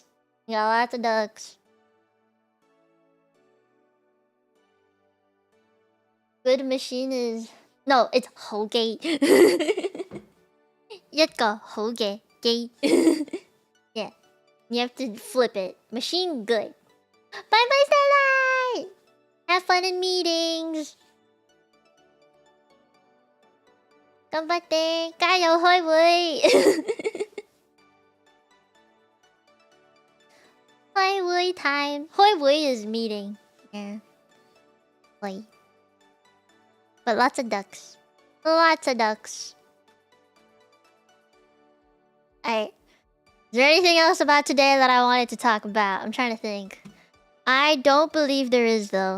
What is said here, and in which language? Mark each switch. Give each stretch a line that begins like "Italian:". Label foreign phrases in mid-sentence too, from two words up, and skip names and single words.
English: Yeah, lots of ducks. Good machine is... No, it's Hoge. Yutka, Hoge. Gay. Yeah. You have to flip it. Machine good. Bye-bye, Starlight! Have fun in meetings!
Japanese: 頑張って!
Chinese: 加油開會! 開會 time.
English: 開會 is meeting. Yeah. Wait. But lots of ducks. Lots of ducks. Alright. Is there anything else about today that I wanted to talk about? I'm trying to think. I don't believe there is though.